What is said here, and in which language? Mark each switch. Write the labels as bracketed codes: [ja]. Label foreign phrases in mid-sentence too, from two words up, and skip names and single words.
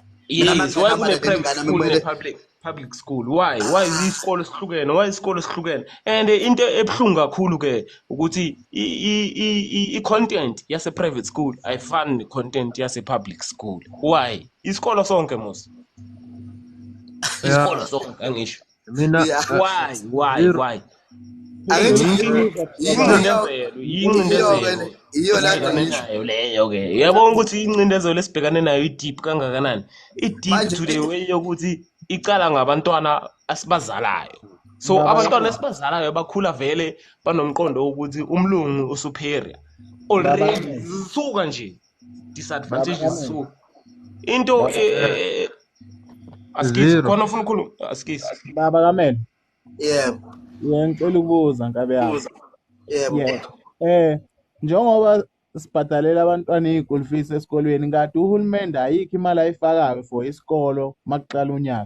[en] yes why [zu] kune [en] public school [zu] why isikole sihlukene and into ebhlungu kakhulu ke ukuthi i-content yase [en] private school [zu] ayifani ne-content yase [en] public school [zu] why isikolo sonke mos isikolo sonke angisho mina why iyo leyo ke uyabona ukuthi incindezelo esibhekane nayo i-deep kangakanani i-deep [en] to the way [zu] yokuthi icala ngabantwana asibazalayo so abantwana esibazalayo bakhula vele banomqondo ukuthi umlungu usuperior already zisuka nje disadvantages zisuka into askithi Zero. khona ufuna ukukhuluma askithi Baba Kamele, yebo ngicela ukubuza Nkabe yami. yebo Njengoba sibhadalela abantwana iy' [en] school fees [zu] esikolweni, kade uhulumende ayikho imali ayifakayo for isikolo makuqala unyaka.